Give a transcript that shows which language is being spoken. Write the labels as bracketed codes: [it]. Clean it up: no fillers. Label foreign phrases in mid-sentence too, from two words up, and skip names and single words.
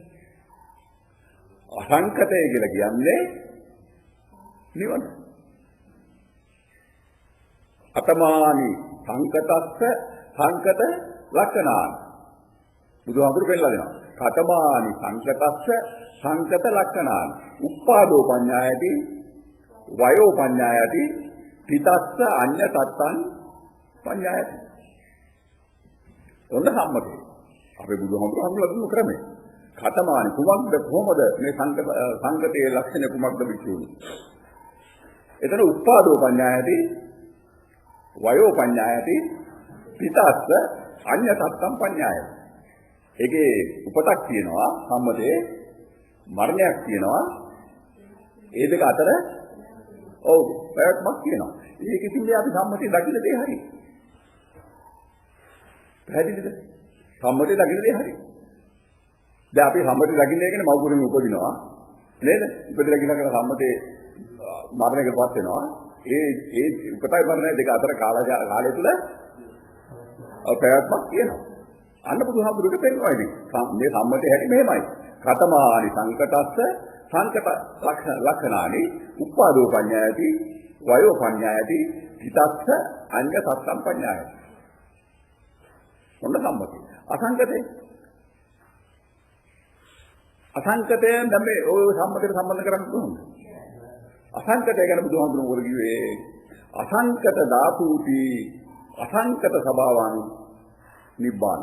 [si] අසංකතය කියලා කියන්නේ නිවන. [pi] අතමානි සංකතස්ස සංකත ලක්ෂණාන. [si] බුදුහාමුදුරු පෙන්නලා දෙනවා. [pi] කතමානි සංකතස්ස සංකත ලක්ෂණාන. උප්පාදෝ පඤ්ඤායති වයෝ පඤ්ඤායති පිතස්ස අඤ්ඤ තත්තං පඤ්ඤායති. [si] ඔන්න සම්මතය. අපේ බුදුහාමුදුරු හඳුන්වලා දුන්න ක්‍රමය. කතමානි කුමක්ද කොහොමද මේ සංගතයේ ලක්ෂණ කුමක්ද විචුණු. [pi] එතන උපාදෝ පඤ්ඤායති වයෝ පඤ්ඤායති පිටස්ස අඤ්ඤ සත්තම් පඤ්ඤායති. [si] ඒකේ උපතක් තියෙනවා සම්මතේ මරණයක් තියෙනවා. ඒ දෙක අතර පැවැත්මක් තියෙනවා. ඒකකින් අපි සම්මතේ දකින්න දේ හරි. පැහැදිලිද? සම්මතේ දකින්න දේ හරි. දැන් අපි සම්මතේ දකින්න කියන්නේ මව්කුරුමේ උපදිනවා නේද? උපදිලා කියලා සම්මතේ මරණයකටපත් වෙනවා. ඒ උපතයි මරණය දෙක අතර කාලය තුල පැවැත්මක් තියෙනවා. අන්න බුදුහාමුදුරුවෝ පෙන්නනවා ඉතින්. මේ සම්මතේ හැටි මෙහෙමයි. [pi] කතමානි සංකතස්ස සංකත ලක්ෂණානි උපාදෝ පඤ්ඤායති වයෝ පඤ්ඤායති හිතස්ස අඤ්ඤ සත්තම් පඤ්ඤායති. [si] මොන සම්මතේ? අසංකතයෙන් දැන් මේ ඔය සම්මතයට සම්බන්ධ කරන්නේ කොහොමද? අසංකතය ගැන බුදුහාමුදුරුවෝ මොකද කිව්වේ? [pi] අසංකත ධාතුති අසංකත ස්වභාවං නිබ්බාන.